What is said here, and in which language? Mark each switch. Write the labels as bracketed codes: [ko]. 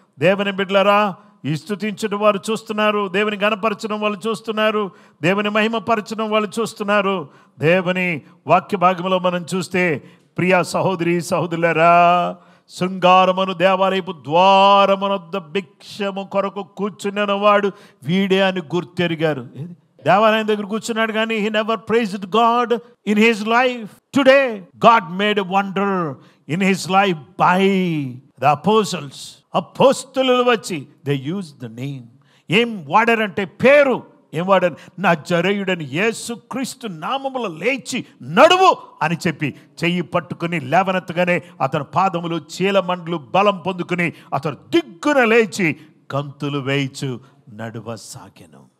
[te] దేవుని బిడ్డలారా, ఈ స్తుతించడం వారు చూస్తున్నారు, దేవుని గణపరచడం వాళ్ళు చూస్తున్నారు, దేవుని మహిమపరచడం వాళ్ళు చూస్తున్నారు. దేవుని వాక్య భాగంలో మనం చూస్తే ప్రియ సహోదరి సహోదరులారా, శృంగారమును దేవాలయపు ద్వారమునొద్ద భిక్షము కొరకు కూర్చున్న వాడు వీడే అని గుర్తెరిగారు. దేవాలయం దగ్గర కూర్చున్నాడు కానీ [en] he never praised God in his life. Today God made a wonder in his life by the apostles. [te] అపోస్తలులు వచ్చి [en] they used the name. [te] ఏం వాడారంటే పేరు. ఏం వాడారు? నజరేయుడని యేసుక్రీస్తు నామములో లేచి నడువు అని చెప్పి చెయ్యి పట్టుకుని లేవనెత్తగానే అతని పాదములు చీలమండ్లు బలం పొందుకుని అతను దిగ్గున లేచి గంతులు వేయిచు నడువసాగెను.